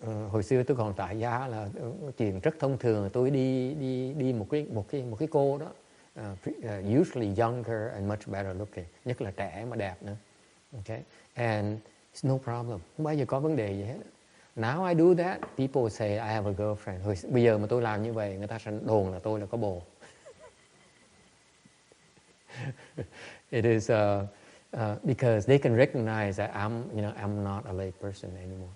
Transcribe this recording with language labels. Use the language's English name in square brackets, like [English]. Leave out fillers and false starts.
[Vietnamese] Hồi xưa tôi còn tại gia là chuyện rất thông thường, tôi đi một cái cô đó, [English] usually younger and much better looking, [Vietnamese] nhất là trẻ mà đẹp nữa. [English] Okay, and it's no problem, [Vietnamese] không bao giờ có vấn đề gì hết. [English] Now I do that, people say I have a girlfriend. [Vietnamese] Bây giờ mà tôi làm như vậy, người ta sẽ đồn là tôi là có bồ. [English] It is because they can recognize that I'm not a lay person anymore.